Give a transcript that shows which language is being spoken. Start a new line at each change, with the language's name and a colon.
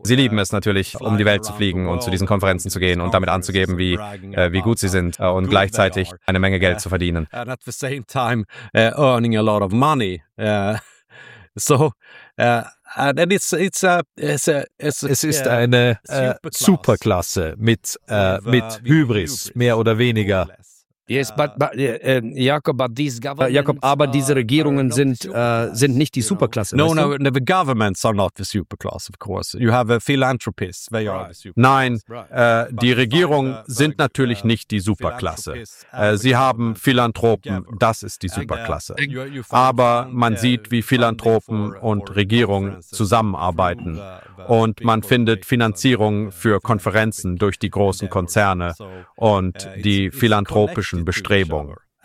German: Sie lieben es natürlich, um die Welt zu fliegen und zu diesen Konferenzen zu gehen und damit anzugeben, wie gut sie sind und gleichzeitig eine Menge Geld zu verdienen.
English: And at the same time earning a lot of money.
German: Es ist eine Superklasse mit Hybris, mehr oder weniger.
English: Yes,
German: Jakob, aber diese Regierungen sind nicht die Superklasse.
English: No, the governments are not the superclass, of course. You have a philanthropist, they are the superclass.
German: Nein, die Regierungen sind natürlich nicht die Superklasse. Sie haben Philanthropen, das ist die Superklasse. Aber man sieht, wie Philanthropen und Regierungen zusammenarbeiten. Und man findet Finanzierung für Konferenzen durch die großen Konzerne und die philanthropischen Bestrebungen.